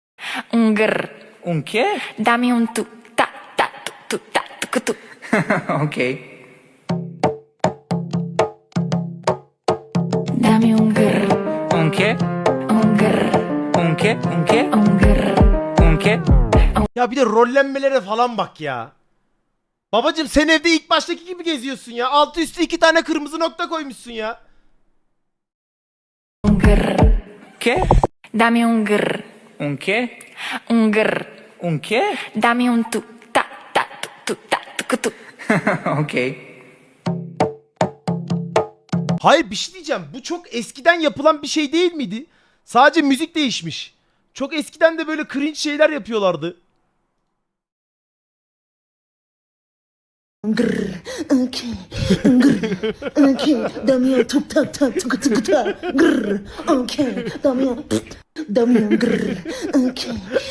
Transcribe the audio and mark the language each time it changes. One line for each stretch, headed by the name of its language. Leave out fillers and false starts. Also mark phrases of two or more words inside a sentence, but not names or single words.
Spanish: Un grr. ¿Un qué? Dame un tu, ta, ta, tu, ta, tu. Ok. Dame un grr. ¿Un qué? Un grr. ¿Un qué? ¿Un qué? Un grr. ¿Un qué?
Turkish: Ya bir de rollenmelere falan bak ya. Babacım sen evde ilk baştaki gibi geziyorsun ya. Altı üstü 2 tane kırmızı nokta koymuşsun ya.
Spanish: Un grr. ¿Qué? Dame un grr. ¿Un qué? Un grr. ¿Un qué? Dame un tu, ta, ta, tu, ta, tu. Ok.
Turkish: Hayır bir şey diyeceğim. Bu çok eskiden yapılan bir şey değil miydi? Sadece müzik değişmiş. Çok eskiden de böyle cringe şeyler yapıyorlardı. Grr, okay, grr, okay, damiyo tup tak tak tuk tuk tak, grr, okay, damiyo, grr, okay,